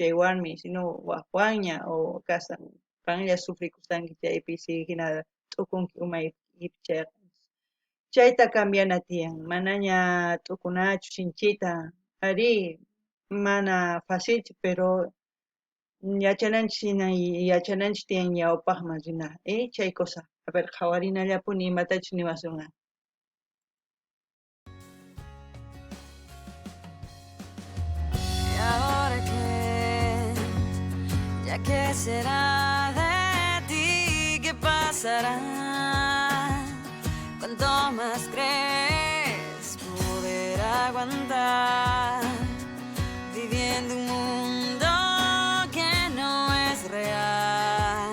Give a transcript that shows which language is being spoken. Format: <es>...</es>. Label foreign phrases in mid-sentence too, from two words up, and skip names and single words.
<qu>chay warmi sino waqwanña o kasan qanlla sufrikursanki chaypi si hina t'ukunki umaykipi chayta cambiana tiyan manaña t'ukunachu shinchita ari mana facilchu pero yachananchik hina yachananchik tiyan ñawpaqman rina chay cosa</qu> <es>a ver</es> <qu>qhawarinallapuni imatachus niwasunqa.</qu> <es>Y ahora ya que será de ti, ¿qué pasará? ¿Cuánto más crees poder aguantar viviendo un mundo que no es real?</es>